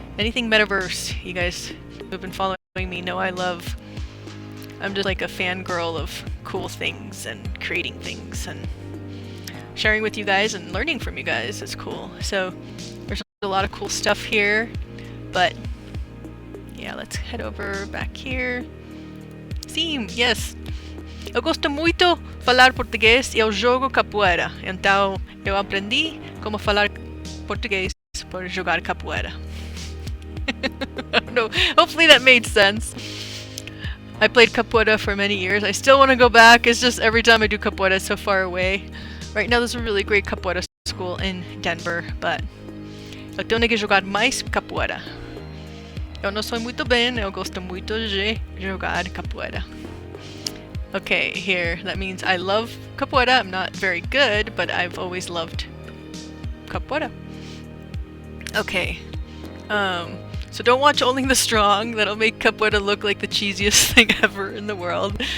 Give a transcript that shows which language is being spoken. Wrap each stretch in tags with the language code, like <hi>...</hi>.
<en>Anything metaverse, you guys who've been following me know I'm just like a fangirl of cool things and creating things and sharing with you guys and learning from you guys is cool. So there's a lot of cool stuff here, but yeah, let's head over back here. Sim, yes.</en> <pt>Eu gosto muito falar português e eu jogo capoeira. Então eu aprendi como falar português por jogar capoeira.</pt> <en>I don't know. Hopefully that made sense. I played capoeira for many years. I still want to go back. It's just every time I do capoeira, it's so far away. Right now there's a really great capoeira school in Denver, but</en> <pt>eu tenho que jogar mais capoeira. Eu não sou muito bem, eu gosto muito de jogar capoeira.</pt> <en>Okay, here, that means I love capoeira. I'm not very good, but I've always loved capoeira. Okay, so don't watch Only the Strong. That'll make capoeira look like the cheesiest thing ever in the world.</en>